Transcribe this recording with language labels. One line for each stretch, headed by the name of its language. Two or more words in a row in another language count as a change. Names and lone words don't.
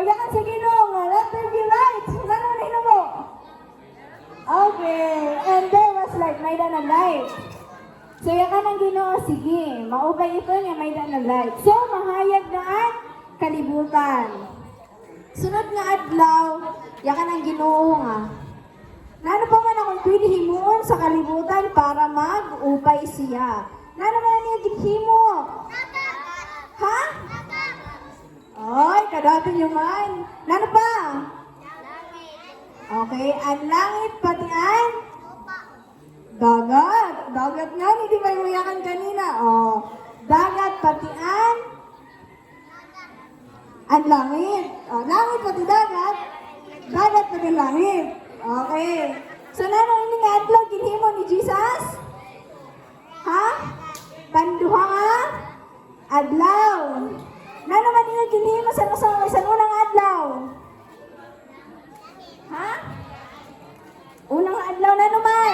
Romblomanon: sa Ginoo nga
English: let there be light.
Romblomanon: Ano na mo?
English: Okay, and there was light,
Romblomanon: may na light. So yakan ang Ginoo, sige, maubay ito niya may na light. So mahayag na ang kalibutan. Sunod nga adlaw, yakan ang Ginoo nga. Nano pa man akong pwede himuon sa kalibutan para mag-upay siya. Nano man niya ginhimo? Ha? Ay, kadatin yung man. Nano pa? Okay, ang langit pati ang dagat. Dagat nga, hindi ba yung uyakan kanina? Oh, dagat pati ang langit. Oh, langit pati dagat. Dagat pati langit. Okay. So, nano ini nga adlaw ginhimo ni Jesus? Ha? Panduha nga? Adlaw. Nano man niya ginhimo sa unang adlaw? Ha? Unang adlaw na naman?